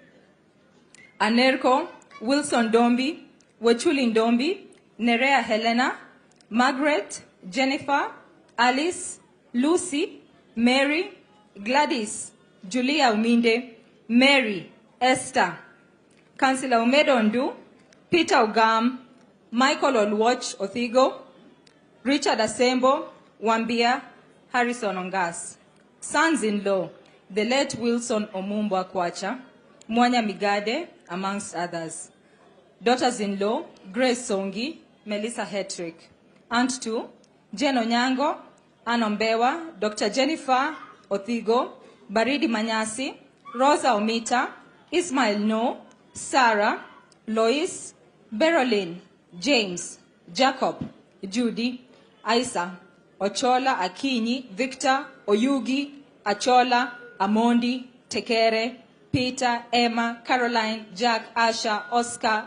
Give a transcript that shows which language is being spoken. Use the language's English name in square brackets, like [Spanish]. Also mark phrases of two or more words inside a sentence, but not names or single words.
[English] Anerko, Wilson Dombi, Wechuli Dombi, Nerea Helena, Margaret, Jennifer, Alice, Lucy, Mary, Gladys, Julia Uminde, Mary, Esther, Councillor Umedo Ndu, Peter Ogam, Michael Olwach Othigo, Richard Asembo, Wambia, Harrison Ongas. Sons-in-law, the late Wilson Omumbo Akwacha, Mwanya Migade, amongst others. Daughters-in-law, Grace Songi, Melissa Hetrick. Aunt 2, Jen Onyango, Ann Ombewa, Dr. Jennifer Othigo, Baridi Manyasi, Rosa Omita, Ismail No, Sarah, Lois, Berolyn, James, Jacob, Judy, Isa, Ochola, Akinyi, Victor, Oyugi, Achola, Amondi, Tekere, Peter, Emma, Caroline, Jack, Asha, Oscar,